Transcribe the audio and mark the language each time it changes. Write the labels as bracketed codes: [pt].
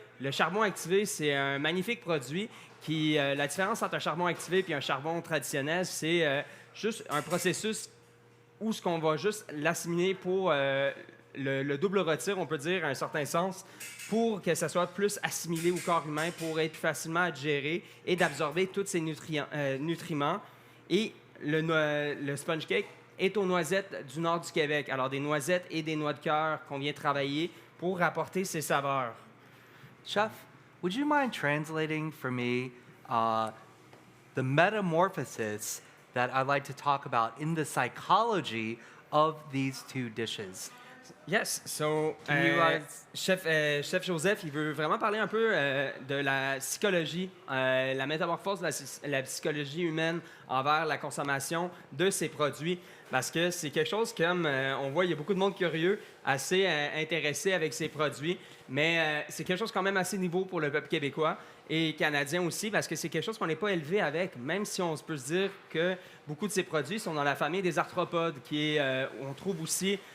[fr] Le charbon activé, c'est un magnifique produit qui, la différence entre un charbon activé et un charbon traditionnel, c'est juste un processus où ce qu'on va juste l'assimiler pour le double retire, on peut dire, à un certain sens, pour que ça soit plus assimilé au corps humain, pour être plus facilement digéré et d'absorber tous ces nutriments. Et le sponge cake est aux noisettes du nord du Québec. Alors, des noisettes et des noix de cœur qu'on vient travailler pour apporter ces saveurs. [en] Chef, would you mind translating for me the metamorphosis that I'd like to talk about in the psychology of these two dishes? Yes. [fr] So, Chef Joseph, il veut vraiment parler un peu de la psychologie, la métamorphose de la psychologie humaine envers la consommation de ces produits. Parce que c'est quelque chose comme, on voit, il y a beaucoup de monde curieux, assez intéressé avec ces produits, mais c'est quelque chose quand même assez nouveau pour le peuple québécois et canadien aussi, parce que c'est quelque chose qu'on n'est pas élevé avec, même si on peut se dire que beaucoup de ces produits sont dans la famille des arthropodes, qui est, on trouve aussi